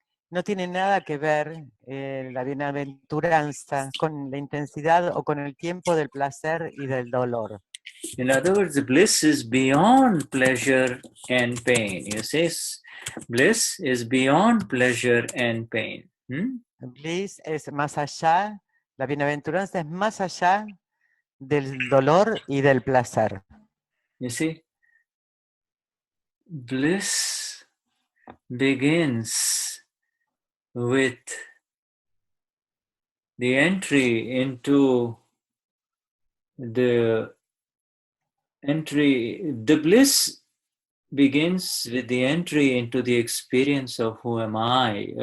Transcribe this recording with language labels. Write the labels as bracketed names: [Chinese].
[Spanish] No tiene nada que ver la bienaventuranza con la intensidad o con el tiempo del placer y del dolor. [English] In other words, the bliss is beyond pleasure and pain. You see, bliss is beyond pleasure and pain. [Spanish] Bliss es más allá, la bienaventuranza es más allá del dolor y del placer. [English] You see, bliss begins with the entry into the bliss begins with the entry into the experience of who am I.